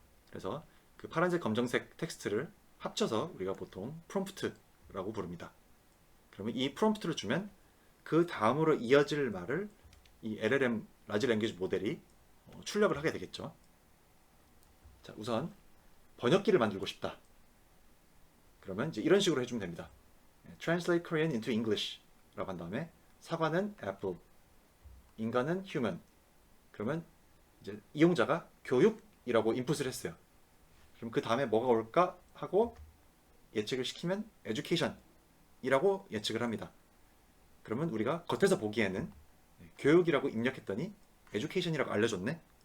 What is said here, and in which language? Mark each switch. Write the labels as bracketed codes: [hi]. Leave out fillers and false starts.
[ko] 그래서 그 파란색, 검정색 텍스트를 합쳐서 우리가 보통 프롬프트라고 부릅니다. 그러면 이 프롬프트를 주면 그 다음으로 이어질 말을 이 LLM 라지 랭귀지 모델이 출력을 하게 되겠죠. 자, 우선 번역기를 만들고 싶다. 그러면 이제 이런 식으로 해주면 됩니다. [en] Translate Korean into English [ko] 라고 한 다음에 사과는 [en] apple, [ko] 인간은 [en] human. [ko] 그러면 이제 이용자가 교육이라고 인풋을 했어요. 그럼 그 다음에 뭐가 올까 하고 예측을 시키면 education이라고 예측을 합니다. 그러면 우리가 겉에서 보기에는 교육이라고 입력했더니 education이라고 알려줬네.